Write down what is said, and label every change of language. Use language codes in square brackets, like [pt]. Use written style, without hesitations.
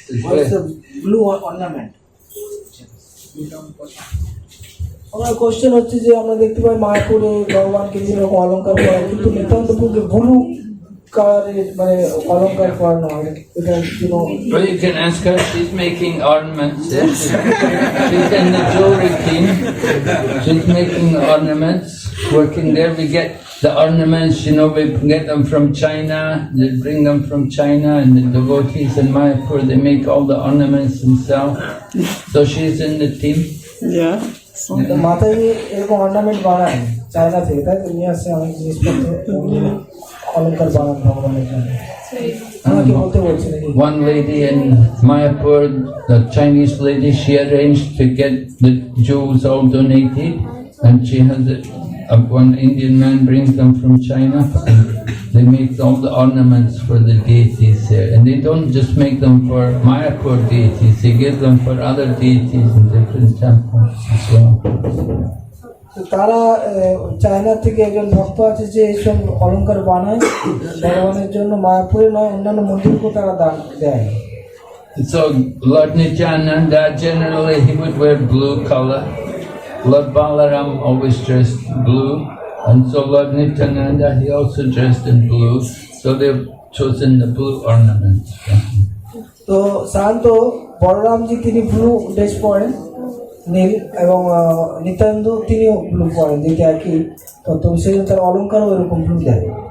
[en] What's the blue ornament? [bn] আমার question হচ্ছে যে আমরা দেখতে পাই মায়াপুরে ভগবানকে যেরকম অলঙ্কার করা, কিন্তু নিত্যান্ত প্রভুকে ব্লু কালারের অলঙ্কার করানো হয়, এটা [en] Well, you can ask her, she's making ornaments. She's in the jewelry team. She's making ornaments, working there. We get the ornaments, we get them from China. They bring them from China, and the devotees in Mayapur, they make all the ornaments themselves. So she's in the team. Yeah. [bn] মাথায় এরকম ornament বানায় China থেকে, তাই তো নিয়ে আসে অনেক জিনিসপত্র, অলঙ্কার বানান ভগবানের জন্য। আমাকে বলতে বলছি নাকি? [en] One lady in Mayapur, the Chinese lady, she arranged to get the jewels all donated, and she has it. One Indian man brings them from China, and they make all the ornaments for the deities there. And they don't just make them for Mayapur deities, they give them for other deities in different temples as well. [bn] তারা China থেকে একজন ভক্ত আছে যে এইসব অলঙ্কার বানায় ভগবানের জন্য, মায়াপুরে নয় অন্যান্য মন্দিরকেও তারা দান দেয়। [en] So Lord Nityananda, generally he would wear blue color. Lord Balaram always dressed blue, and so Lord Nityananda, he also dressed in blue, so they've chosen the blue ornaments. [bn] তো সাধারণত বলরামজি তিনি ব্লু ড্রেস পরেন, নীল, এবং নিত্যানন্দ তিনিও blue পরেন, যেটা একই তত্ত্ব, সেই জন্য তার অলঙ্কারও এরকম ব্লু দেয়।